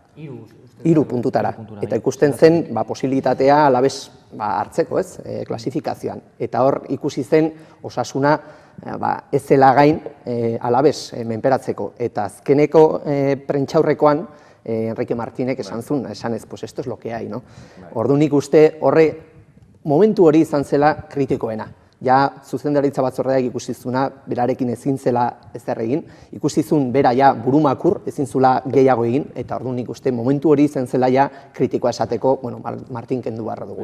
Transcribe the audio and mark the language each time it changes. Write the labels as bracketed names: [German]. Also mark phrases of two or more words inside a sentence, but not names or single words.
[Basque] 3 puntutara. Eta ikusten zen posibilitatea Alaves hartzeko, ez, klasifikazioan. Eta hor ikusi zen Osasuna ez zela gain Alaves menperatzeko. Eta azkeneko prentxaurrekoan Enrique Martínez esan zuen, esanez, [Spanish] pues esto es lo que hay, no? [Basque] Ordu nik uste momentu hori izan zela kritikoena. Ja, zuzendaritza batzordeak ikusi zuna, berarekin ezin zela ezer egin, ikusi zuen bera ja burumakur, ezin zula gehiago egin, eta orduan nik uste momentu hori izan zela ja kritikoa esateko, Martin kendu barra dugu.